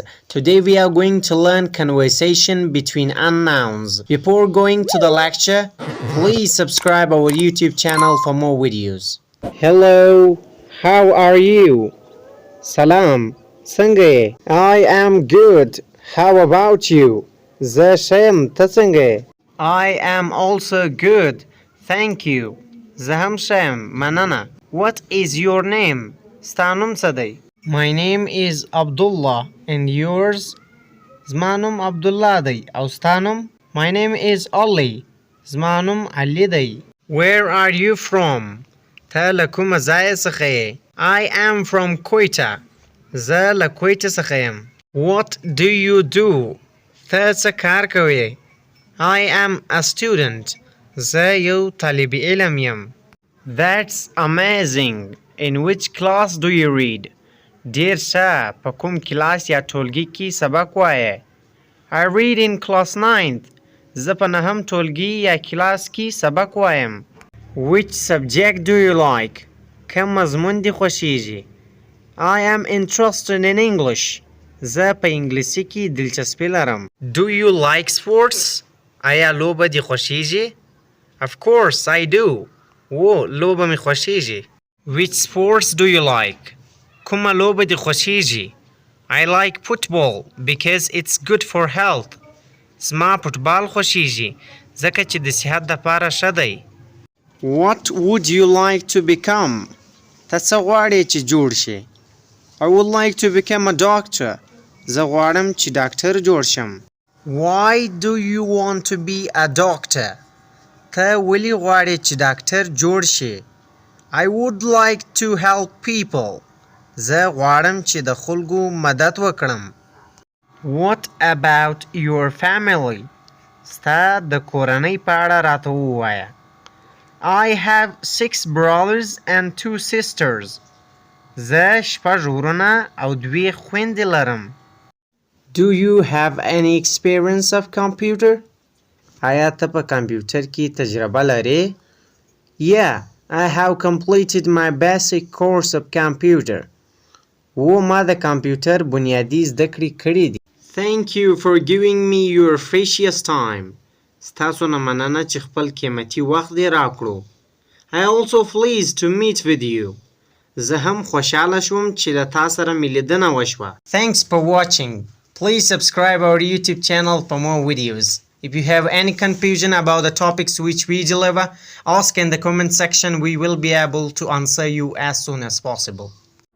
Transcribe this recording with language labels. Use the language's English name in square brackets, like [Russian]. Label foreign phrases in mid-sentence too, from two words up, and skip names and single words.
[English] Today we are going to learn conversation between unknowns. Before going to the lecture, please subscribe our YouTube channel for more videos. Hello, how are you? Salam, څنګه I am good. How about you? [Pashto] زه ښه یم، ته څنګه یې؟ [English] I am also good. Thank you. [Pashto] زه هم ښه یم، مننه. [English] What is your name? [Pashto] ستا نوم څه دی؟ [English] My name is Abdullah and yours? [Pashto] زما نوم عبدالله دی او ستا نوم؟ [English] My name is Ali. [Pashto] زما نوم علي دی. [English] Where are you from? [Pashto] ته له کومه ځایه څخه یې؟ [English] I am from Quetta. [Pashto] زه له کویټه څخه یم. [English] What do you do? [Pashto] ته څه کار کوې؟ [English] I am a student. [Pashto] زه یو طالب علم یم. [English] That's amazing. In which class do you read? [Pashto] ډیر ښه، په کوم کلاس یا ټولګي کې سبق وایې؟ [English] I read in class 9th. [Pashto] زه په نهم ټولګي یا کلاس کې سبق وایم. [English] Which subject do you like? [Pashto] کوم مضمون دې خوښیږي؟ [English] I am interested in English. [Pashto] زه په انګلیسي کې دلچسپي لرم. [English] Do you like sports? [Pashto] آیا لوبه دې خوښیږي؟ [English] Of course I do. [Pashto] و لوبه مې خوښیږي. [English] Which sports do you like? [Pashto] کومه لوبه دې خوښیږي؟ [English] I like football because it's good for health. [Pashto] زما فوټبال خوښیږي ځکه چې د صحت دپاره ښه دی. [English] What would you like to become? [Pashto] ته څه غواړې چې جوړ شې؟ [English] I would like to become a doctor. [Pashto] زه غواړم چې ډاکټر جوړ شم. [English] Why do you want to be a doctor? [Pashto] ته ولې غواړې چې ډاکټر جوړ شې؟ [English] I would like to help people. [Pashto] زه غواړم چې د خلکو مدد وکړم. [English] What about your family? [Pashto] ستا د کورنۍ په اړه راته ووایه. [English] I have 6 brothers and 2 sisters. [Pashto] زه 6 ورونه او 2 خویندې لرم. [English] Do you have any experience of computer? [Pashto] آیا ته په کمپیوټر کې تجربه لرې؟ [English] Yeah, I have completed my basic course of computer. [Pashto] و ما د کمپیوټر بنیادی زده کړې کړې دي. [English] Thank you for giving me your precious time. [Pashto] ستاسو نه مننه چې خپل قیمتي وخت دې راکړو. [English] I also pleased to meet with you. [Pashto] زه هم خوشحاله شوم چې له تا سره مې لیدنه وشوه. [English] Thanks for watching. Please subscribe our YouTube channel for more videos. If you have any confusion about the topics which we deliver, ask in the comment section. We will be able to answer you as soon as possible.